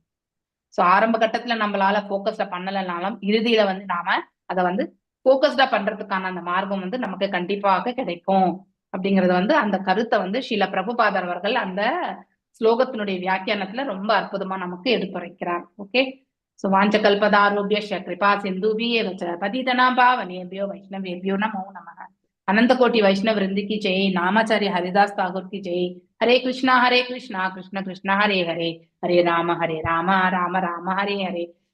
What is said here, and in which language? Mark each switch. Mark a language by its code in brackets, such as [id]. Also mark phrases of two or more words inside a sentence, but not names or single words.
[ta] சோ ஆரம்ப கட்டத்துல நம்மளால போக்கஸ்டா பண்ணலனாலும் இறுதியில வந்து நாம அதை வந்து போக்கஸ்டா பண்றதுக்கான அந்த மார்க்கம் வந்து நமக்கு கண்டிப்பாக கிடைக்கும் அப்படிங்கறது வந்து அந்த கருத்தை வந்து ஸ்ரீல பிரபுபாதர் அவர்கள் அந்த ஸ்லோகத்தினுடைய வியாக்கியானத்துல ரொம்ப அற்புதமா நமக்கு எடுத்துரைக்கிறார். [en] okay, so [sa] वाञ्छा कल्पतरुभ्यः कृपा सिन्धुभ्यः पतितानां पावनेभ्यो वैष्णवेभ्यो नमो नमः. [hi] अनंत कोटि वैष्णव वृंद की जय। नामाचार्य हरिदास ठाकुर की जय। [sa] हरे कृष्णा कृष्ण कृष्ण हरे हरे, हरे राम राम राम हरे हरे।